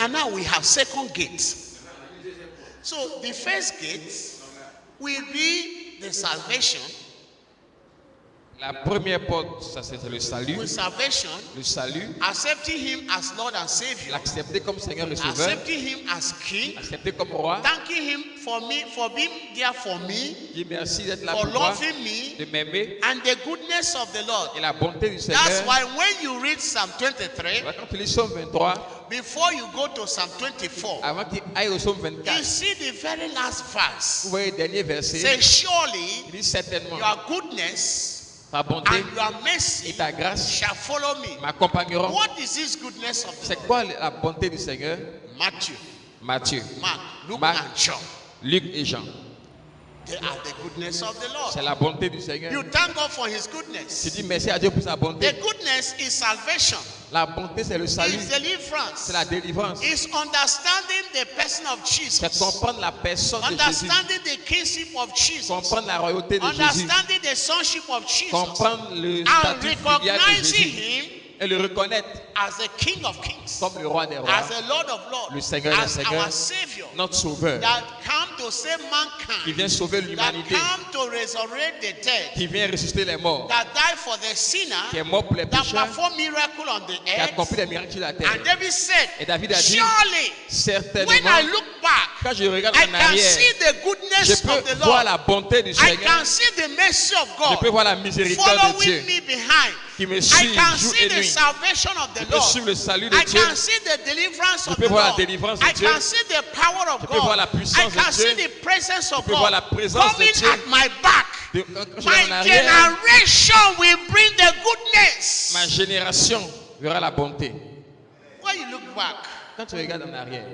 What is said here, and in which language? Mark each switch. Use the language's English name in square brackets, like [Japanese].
[English] And now we have second gate. So the first gate will be the salvation. [French] La première porte, ça c'est le salut. [English] With salvation, [French] Le salut. [English] accepting him as Lord and Savior, [French] L'accepter comme Seigneur et Sauveur. [English] accepting him as King, [French] Accepter comme roi. [English] thanking him for me, for being there for me, [French] Dis merci d'être là [English] for [French] pour moi, [English] loving me, [French] de m'aimer. [English] and the goodness of the Lord. [French] Et la bonté du [English] That's [French] Seigneur. [English] why when you read Psalm 23, [French] Quand tu lis Psaume 23, [English] before you go to Psalm 24, [French] avant qu'il aille au Psaume [English] you [French] 24, [English] see the very last verse. [French] vous voyez le dernier verset. [English] Say, surely [French] Il dit certainement, [English] your goodness [French] ta bonté [English] and your mercy [French] et ta grâce [English] shall follow me. [French] m'accompagneront. [English] What is this goodness of the [French] C'est quoi la bonté du Seigneur? [English] Matthew, [French] Matthieu, [English] Mark, Luke, [French] Marc, [English] and John? [French] Luc et Jean. [English] They are the goodness of the Lord. [French] C'est la bonté du Seigneur. [English] You thank God for His [French] Tu [English] goodness. [French] dis merci à Dieu pour sa bonté. [English] The goodness is salvation. [French] La bonté, c'est le salut. [English] It's deliverance. [French] C'est la délivrance. [English] It's understanding the person of [French] C'est [English] Jesus. [French] comprendre la personne de Jésus. [English] Understanding the kingship of Jesus. [French] Comprendre la royauté de Jésus. [English] Understanding the sonship of Jesus. [French] Comprendre le [English] And [French] statut filial de [English] recognizing [French] Jésus. [English] Him [French] Et le reconnaître [English] as the King of Kings, [French] comme le roi des rois, [English] as the Lord of Lords, [French] le Seigneur des [English] as [French] seigneurs, [English] our Savior, [French] notre sauveur, [English] that come to save [French] qui [English] mankind, [French] vient sauver [English] that [French] l'humanité, [English] come to resurrect the dead, [French] qui vient ressusciter les morts, [English] that die for the sinner, [French] qui est mort pour les [English] that [French] pécheurs, [English] perform miracle on the [French] qui a accompli des miracles sur la terre. [English] And David said, [French] Et David a dit, [English] surely, [French] certainement, [English] when I look back, [French] quand je regarde [English] I [French] en [English] can [French] arrière, [English] see the [French] je [English] goodness of [French] peux [English] the [French] voir [English] Lord. [French] la bonté du [English] I [French] Seigneur, [English] can see the mercy of [French] je peux [English] God [French] voir la miséricorde de Dieu [English] following me behind. [French] qui me [English] I [French] suit [English] can [French] jour [English] see [French] et [English] the [French] nuit. [English] salvation of [French] Je [English] the [French] peux [English] Lord. [French] suivre le salut de [English] I [French] Dieu. [English] can see the deliverance of [French] peux [English] the [French] voir la [English] Lord. [French] délivrance de [English] I [French] Dieu. [English] can see the power of [French] Je peux voir la [English] God. I [French] puissance de [English] can [French] Dieu. [English] see the presence of [French] peux voir la [English] God [French] présence de [English] coming [French] Dieu. [English] at my back. [French] Quand je [English] My [French] regarde en arrière, [English] generation will bring the goodness. [French] ma génération verra la bonté. [English] When you look back [French] Quand tu regardes en arrière,